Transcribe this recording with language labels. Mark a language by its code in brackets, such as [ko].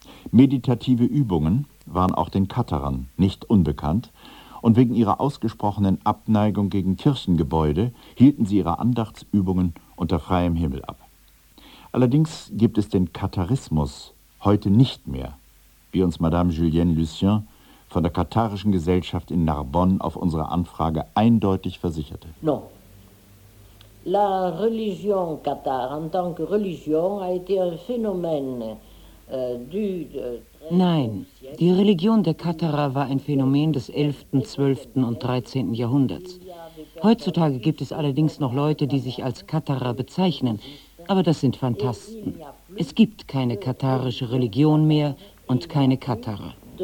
[de] Meditative Übungen waren auch den Katarern nicht unbekannt, und wegen ihrer ausgesprochenen Abneigung gegen Kirchengebäude hielten sie ihre Andachtsübungen unter freiem Himmel ab. Allerdings gibt es den Katharismus heute nicht mehr, wie uns Madame Julienne Lucien von der katharischen Gesellschaft in Narbonne auf unsere Anfrage eindeutig versicherte. [fr] Non. La religion Qatar en tant que religion a été un phénomène du [de] Nein, die Religion der Katharer war ein Phänomen des 11., 12. und 13. Jahrhunderts. Heutzutage gibt es allerdings noch Leute, die sich als Katharer bezeichnen, aber das sind Phantasten. Es gibt keine katharische Religion mehr und keine Katharer.